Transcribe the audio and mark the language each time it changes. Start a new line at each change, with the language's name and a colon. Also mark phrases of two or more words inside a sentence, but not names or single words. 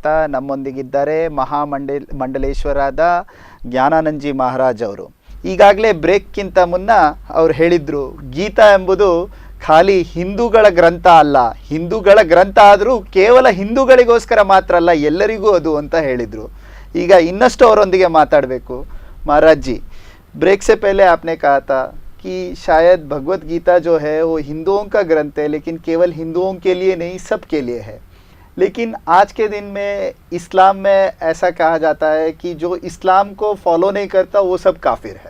Kannada: ನಮ್ಮೊಂದಿಗಿದ್ದಾರೆ ಮಂಡಲೇಶ್ವರದ ಜ್ಞಾನಾನಂದ್ ಜಿ ಮಹಾರಾಜ್ ಅವರು. ಈಗಾಗಲೇ ಬ್ರೇಕ್ಗಿಂತ ಮುನ್ನ ಅವ್ರು ಹೇಳಿದ್ರು, ಗೀತಾ ಎಂಬುದು ಖಾಲಿ ಹಿಂದೂಗಳ ಗ್ರಂಥ ಅಲ್ಲ, ಹಿಂದೂಗಳ ಗ್ರಂಥ ಆದರೂ ಕೇವಲ ಹಿಂದೂಗಳಿಗೋಸ್ಕರ ಮಾತ್ರ ಅಲ್ಲ, ಎಲ್ಲರಿಗೂ ಅದು ಅಂತ ಹೇಳಿದರು. ಈಗ ಇನ್ನಷ್ಟು ಅವರೊಂದಿಗೆ ಮಾತಾಡಬೇಕು.
Hindi: महाराज जी, ब्रेक से पहले आपने कहा था कि शायद भगवत गीता जो है वो हिंदुओं का ग्रंथ है, लेकिन केवल हिंदुओं के लिए नहीं, सब के लिए है। लेकिन आज के दिन में इस्लाम में ऐसा कहा जाता है कि जो इस्लाम को फॉलो नहीं करता वो सब काफिर है।